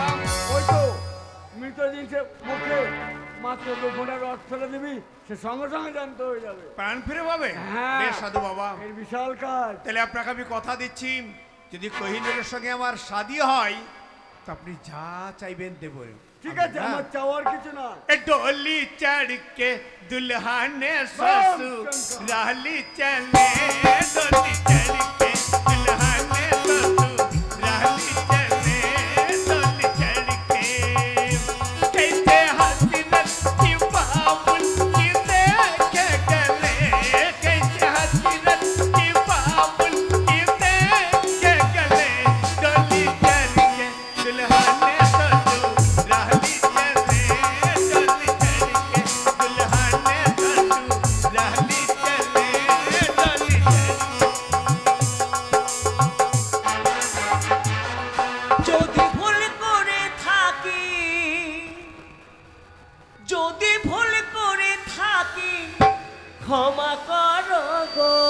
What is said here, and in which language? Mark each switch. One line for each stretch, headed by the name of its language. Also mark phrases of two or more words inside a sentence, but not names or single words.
Bangla: ওই তো মৃত জিনিসের মুখে মাত্র 2 ফোঁটা রস ফেলে দিবি, সে সঙ্গে সঙ্গে জ্যান্ত হয়ে যাবে। প্রাণ ফিরে পাবে? হ্যাঁ। বেশ সাধু বাবা, এর বিশাল কাজ। তাহলে আপনাকে আমি কথা দিচ্ছি, যদি কোহিনূরের সঙ্গে আমার শাদী হয় তো আপনি যা চাইবেন দেব। ঠিক আছে, আমার চাওয়ার কিছু না।
Hindi: डोली चढ़ के दुल्हा ने ससुराली चले, डोली चढ़ के दुल्हा ने ससुराली चले, डोली चढ़ के कैसे हसीनत की बाबुल की देखे गले, कैसे हसीनत की बाबुल की देखे गले, डोली चढ़ के दुल्हा ने ससुराली चले, डोली चढ़ के दुल्हा ने ससुराली चले, डोली चढ़।
Bangla: যদি ভুল করে থাকি, যদি ভুল করে থাকি ক্ষমা করো গো।